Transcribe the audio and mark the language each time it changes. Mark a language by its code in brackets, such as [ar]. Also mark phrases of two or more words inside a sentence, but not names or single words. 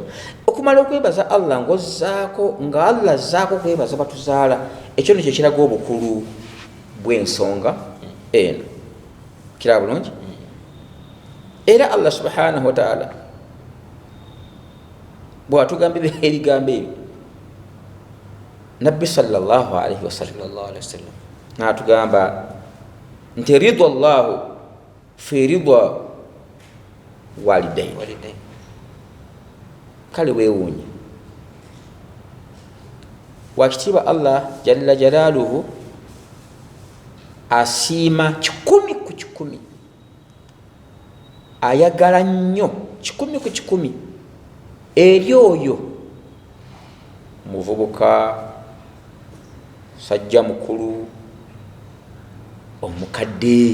[lg] Okumala okwebaza Allah nga Allah azzaako okwebaza batuzaala, ekyo nikyo kiraga obukulu bw'ensonga eno. Kiraba bulungi? Era Allah [ar] سبحانه وتعالى [lg] bwatugamba ebigambo ebyo nabbi [ar] صلى الله عليه وسلم [lg] natugamba nti [ar] رضا الله في رضا الوالدين. [lg] Kale weewuunye wakitiibwa Allah [ar] جل جلاله [lg] asiima 100 ku 100, ayagala nnyo 100 ku 100 eri oyo muvubuka, sajja mukulu, omukadde.